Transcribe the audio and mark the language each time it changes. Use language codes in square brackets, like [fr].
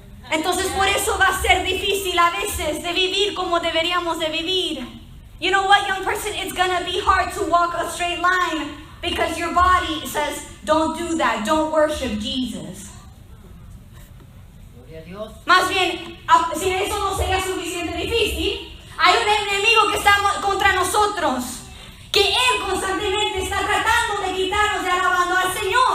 [es] Entonces por eso va a ser difícil a veces de vivir como deberíamos de vivir. [en] You know what, young person? It's gonna be hard to walk a straight line because your body says, don't do that, don't worship Jesus. [es] Más bien, si eso no sería suficiente difícil, hay un enemigo que está contra nosotros, que Él constantemente está tratando de quitarnos de alabando al Señor.